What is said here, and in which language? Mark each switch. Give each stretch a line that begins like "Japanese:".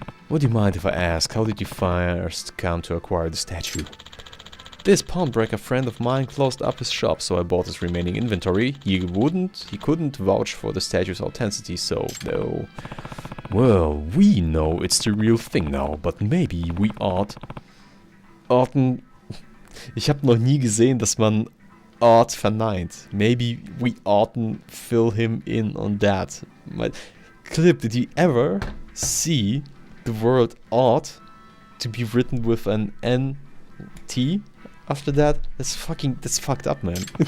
English: Would you mind if I ask, how did you first come to acquire the statue? This pawnbroker friend of mine closed up his shop, so I bought his remaining inventory. He couldn't vouch for the statue's authenticity, so no. Well, we know it's the real thing now, but maybe we oughtn't...
German: Ich habe noch nie gesehen, dass man ought verneint.
English: Maybe we oughtn't fill him in on that. Clip, did you ever see the word ought to be written with an N-T after that? That's fucked up, man.